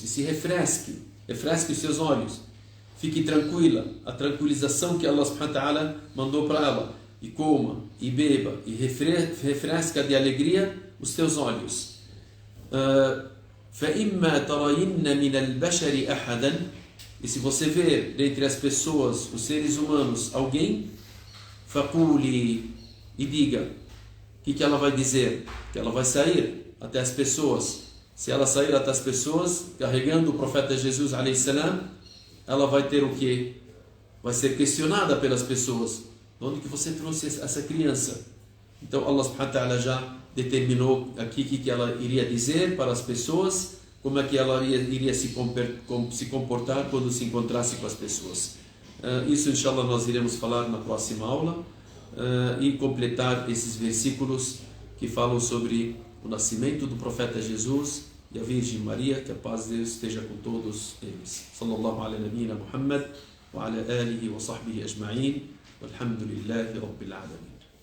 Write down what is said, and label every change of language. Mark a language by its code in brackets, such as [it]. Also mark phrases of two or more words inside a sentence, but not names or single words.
[pt] E se refresque os seus olhos. Fique tranquila, a tranquilização que Allah [ar] سبحانه وتعالى [pt] mandou para ela. E coma, e beba, e refresca de alegria os teus olhos. [ar] فَإِمَّا تَرَيِنَّ مِنَ الْبَشَرِ أَحَدًا. [pt] E se você ver dentre as pessoas, os seres humanos, alguém, فَقُولِي, e diga. O que ela vai dizer? Que ela vai sair até as pessoas. Se ela sair até as pessoas, carregando o profeta Jesus [ar] عليه السلام, [pt] ela vai ter o quê? Vai ser questionada pelas pessoas. De onde que você trouxe essa criança? Então Allah [ar] سبحانه وتعالى [pt] já determinou aqui o que ela iria dizer para as pessoas, como é que ela iria se comportar quando se encontrasse com as pessoas. Isso, inshallah, nós iremos falar na próxima aula e completar esses versículos que falam sobre o nascimento do profeta Jesus e a Virgem Maria. Que a paz de Deus esteja com todos eles. [ar] صلى الله على نبينا محمد وعلى آله وصحبه أجمعين. والحمد لله رب العالمين.